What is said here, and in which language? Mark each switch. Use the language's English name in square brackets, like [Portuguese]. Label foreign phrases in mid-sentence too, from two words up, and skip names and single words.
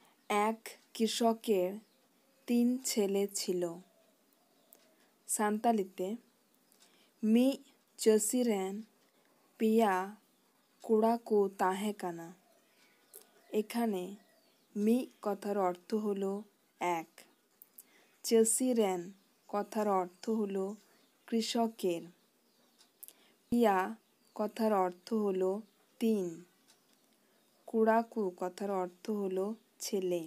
[Bangla] এক কৃষকের 3 ছেলে ছিল। [Santali] সান্তালিতে ᱢᱤᱫ ᱪᱟᱹᱥᱤ ᱨᱮᱱ ᱯᱮᱭᱟ ᱠᱚᱲᱟ ᱠᱚ ᱛᱟᱦᱮᱸ ᱠᱟᱱᱟ। [Bangla] এখানে ᱢᱤᱫ কথার অর্থ হলো এক। চাষি রেন কথার অর্থ হলো কৃষকের। পিয়া কথার অর্থ হলো 3। কুড়াকু কথার অর্থ হলো ছেলে।